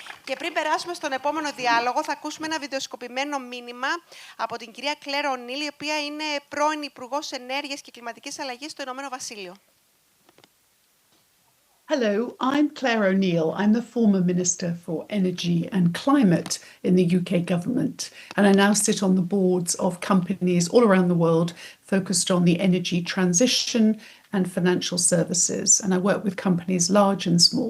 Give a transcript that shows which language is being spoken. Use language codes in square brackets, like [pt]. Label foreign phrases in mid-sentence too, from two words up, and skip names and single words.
[el] Και πριν περάσουμε στον επόμενο διάλογο, θα ακούσουμε ένα βιντεοσκοπημένο μήνυμα από την κυρία Νeill, η οποία είναι πρώην Υπουργός Ενέργειας και Κλιματικής Αλλαγής στο Ηνωμένο Βασίλειο. [en] Hello, I'm Claire O'Neill. I'm the former Minister for Energy and Climate in the UK government, and I now sit on the boards of companies all around the world focused on the energy transition and financial services, and I work with companies large and small.